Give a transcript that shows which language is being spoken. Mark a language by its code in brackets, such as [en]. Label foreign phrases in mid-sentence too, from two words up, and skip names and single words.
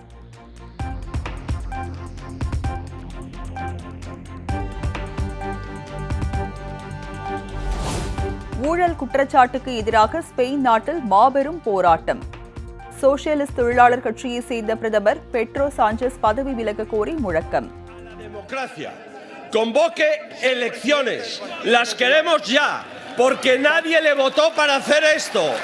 [ta] ஊழல் குற்றச்சாட்டுக்கு எதிராக ஸ்பெயின் நாட்டில் மாபெரும் போராட்டம். சோசியலிஸ்ட் தொழிலாளர் கட்சியை சேர்ந்த பிரதமர் பெட்ரோ சாnchez பதவி விலக கோரி முழக்கம். [es] Convoque elecciones. Las queremos ya, porque nadie le votó para hacer esto.